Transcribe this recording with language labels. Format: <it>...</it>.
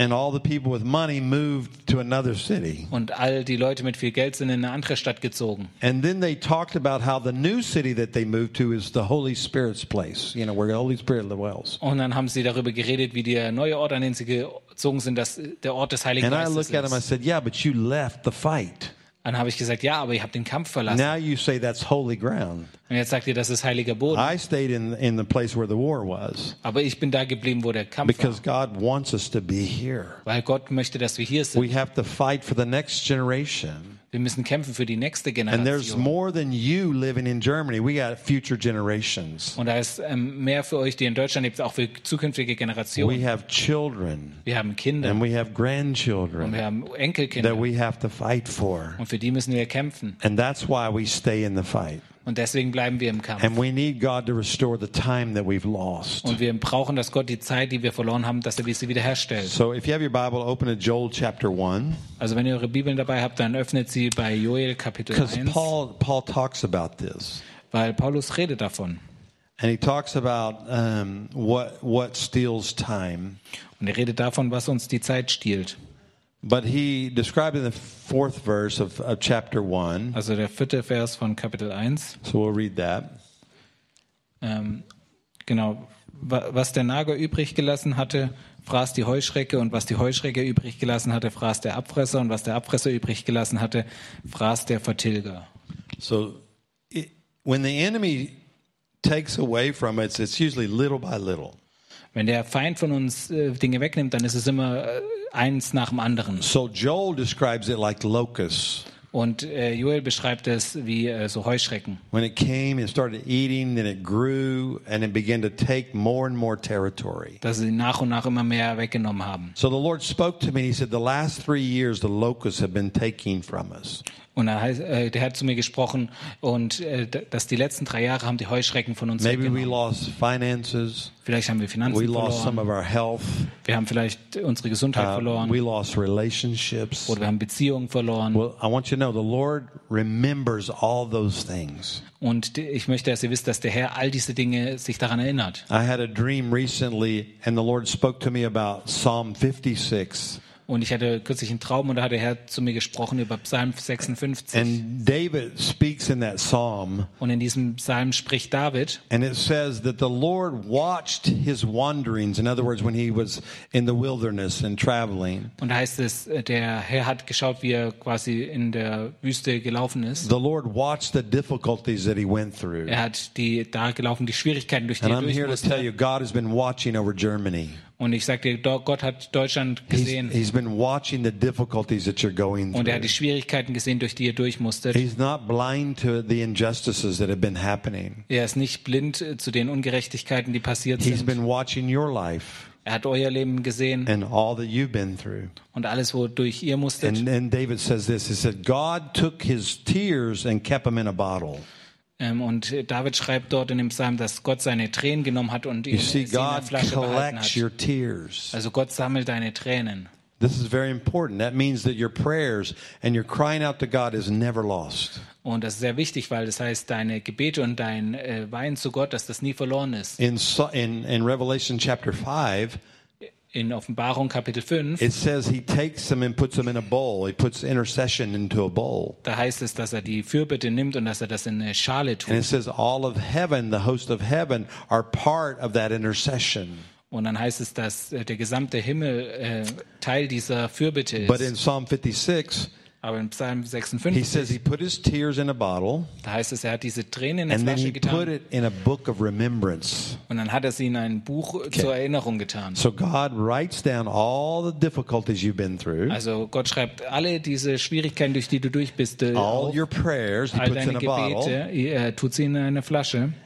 <en>And all the people with money moved to another city.</en> <de>Und all die Leute mit viel Geld sind in eine andere Stadt gezogen.</de> <en>And then they talked about how the new city that they moved to is the Holy Spirit's place, you know, where the Holy Spirit dwells.</en> <de>Und dann haben sie darüber geredet, wie der neue Ort, an den sie gezogen sind, dass der Ort des Heiligen Geistes ist.</de> <en>And I looked at him, I said, "Yeah, but you left the fight."</en> <de>Dann habe ich gesagt, ja, aber ich habe den Kampf verlassen.</de> <en>Now you say that's holy ground.</en> <de>Und jetzt sagt ihr, das ist heiliger Boden.</de> <en>I stayed in the place where the war was.</en> <de>Aber ich bin da geblieben, wo der Kampf</de> <en>Because</en> <de>war.</de> <en>God wants us to be here.</en> <de>Weil Gott möchte, dass wir hier sind.</de> <en>We have to fight for the next generation.</en> <de>Wir müssen kämpfen für die nächste Generation.</de> <en>And there's more than you living in Germany. We got future generations.</en> <de>Und da ist mehr für euch, die in Deutschland lebt, auch für zukünftige Generationen.</de> <en>We have children.</en> <de>Wir haben Kinder.</de> <en>And we have grandchildren.</en> <de>Und wir haben Enkelkinder.</de> <en>That we have to fight for.</en> <de>Und für die müssen wir kämpfen.</de> <en>And that's why we stay in the fight.</en> <de>Und deswegen bleiben wir im Kampf.</de> <en>And we need God to restore the time that we've lost.</en> <de>Und wir brauchen, dass Gott die Zeit, die wir verloren haben, dass er sie wiederherstellt.</de> <en>So if you have your Bible, open to Joel chapter 1.</en> <de>Also wenn ihr eure Bibeln dabei habt, dann öffnet sie bei Joel Kapitel 1.</de> <en>Because Paul talks about this.</en> <de>Weil Paulus redet davon.</de> <en>And he talks about what steals time.</en> <de>Und er redet davon, was uns die Zeit stiehlt.</de> <en>But he described in the fourth verse of chapter 1.</en> <de>Also der vierte Vers von Kapitel 1.</de> <en>So we'll read that.</en> <de>Genau. Was der Nager übrig gelassen hatte, fraß die Heuschrecke. Und was die Heuschrecke übrig gelassen hatte, fraß der Abfresser. Und was der Abfresser übrig gelassen hatte, fraß der Vertilger.</de> <en>So when the enemy takes away from us, it's usually little by little.</en> <de>Wenn der Feind von uns Dinge wegnimmt, dann ist es immer eins nach dem anderen.</de> <en>So Joel describes it like locusts.</en> <de>Und Joel beschreibt es wie so Heuschrecken.</de> <en>When it came and started eating, then it grew and it began to take more and more territory.</en> <de>Dass sie nach und nach immer mehr weggenommen haben.</de> <en>So the Lord spoke to me and he said, the last 3 years the locusts have been taking from us.</en> <de>Und er heißt, der Herr hat zu mir gesprochen und dass die letzten 3 Jahre haben die Heuschrecken von uns</de> <en>Maybe</en> <de>weggenommen.</de> <en>We lost finances.</en> <de>Vielleicht haben wir Finanzen</de> <en>we</en> <de>verloren.</de> <en>Lost some of our health.</en> <de>Wir haben vielleicht unsere Gesundheit verloren.</de> <en>We lost relationships.</en> <de>Oder wir haben Beziehungen verloren.</de> <en>Well, I want you to know, the Lord remembers all those things.</en> <de>Und ich möchte, dass ihr wisst, dass der Herr all diese Dinge sich daran erinnert.</de> <en>I had a dream recently and the Lord spoke to me about Psalm 56.</en> <de>Und ich hatte kürzlich einen Traum und da hat der Herr zu mir gesprochen über Psalm 56.</de> <en>And David speaks in that psalm.</en> <de>Und in diesem Psalm spricht David.</de> <en>And it says that the Lord watched his wanderings, in other words when he was in the wilderness and traveling.</en> <de>Und da heißt es, der Herr hat geschaut, wie er quasi in der Wüste gelaufen ist.</de> <en>The Lord watched the difficulties that he went through.</en> <de>Er hat die Schwierigkeiten durch die er durchmusste.</de> <en>And I'm here to tell you, God has been watching over Germany.</en> <de>Und ich sagte, Gott hat Deutschland gesehen.</de> <en>He's been watching the difficulties that you're going through.</en> <de>Und er hat die Schwierigkeiten gesehen, durch die ihr durch musstet.</de> <en>He's not blind to the injustices that have been happening.</en> <de>Er ist nicht blind zu den Ungerechtigkeiten, die passiert</de> <en>He's He's been watching your life.</en> <de>Er hat euer Leben gesehen</de> <en>and all that you've been through.</en> <de>Und alles, wodurch ihr musstet.</de> <en>And David says this. He said, God took his tears and kept them in a bottle.</en> <de>Und David schreibt dort in dem Psalm, dass Gott seine Tränen genommen hat und ihn in der Flasche behalten hat. Also Gott sammelt deine Tränen.</de> <en>This is very important. That means that your prayers and your crying out to God is never lost.</en> <de>Und das ist sehr wichtig, weil das heißt, deine Gebete und dein Weinen zu Gott, dass das nie verloren ist.</de> <en>In Revelation chapter 5,</en> <de>in Offenbarung Kapitel 5,</de> <en>it says he takes them and puts them in a bowl. He puts intercession into a bowl.</en> <de>Da heißt es, dass er die Fürbitte nimmt und dass er das in eine Schale tut.</de> <en>And it says all of heaven, the host of heaven, are part of that intercession.</en> <de>Und dann heißt es, dass der gesamte Himmel Teil dieser Fürbitte ist.</de> <en>But in Psalm 56,</en> <de>Aber in Psalm 56,</de> <en>he says he put his tears in a bottle,</en> <de>da heißt es, er hat diese Tränen in eine Flasche getan.</de> <en>And then he put it in a book of remembrance.</en> <de>Und dann hat er sie in ein Buch zur Erinnerung getan.</de> <en>So God writes down all the difficulties you've been through.</en> <de>Also Gott schreibt alle diese Schwierigkeiten, durch die du durch bist,</de> <en>all your prayers,</en> <de>all deine Gebete, er tut sie in eine Flasche.</de>